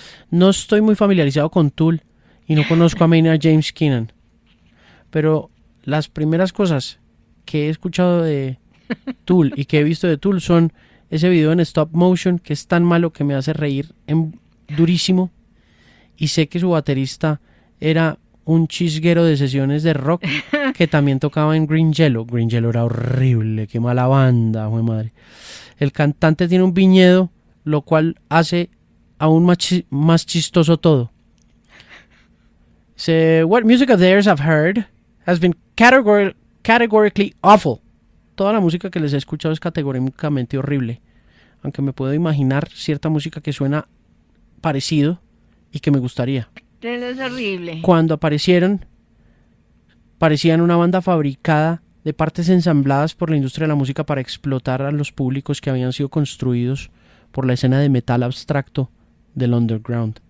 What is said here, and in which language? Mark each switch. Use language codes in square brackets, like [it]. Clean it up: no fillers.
[es] No estoy muy familiarizado con Tool y no conozco a Maynard James Keenan, pero las primeras cosas que he escuchado de Tool y que he visto de Tool son ese video en stop motion que es tan malo que me hace reír durísimo, y sé que su baterista era un chisguero de sesiones de rock que también tocaba en Green Jello. Green Jello era horrible, qué mala banda, jue madre. El cantante tiene un viñedo, lo cual hace aún más chistoso todo. [en] Say, what music of theirs I've heard has been categorically awful. [es] Toda la música que les he escuchado es categóricamente horrible. Aunque me puedo imaginar cierta música que suena parecido y que me gustaría. Es horrible. Cuando aparecieron, parecían una banda fabricada de partes ensambladas por la industria de la música para explotar a los públicos que habían sido construidos por la escena de metal abstracto del underground.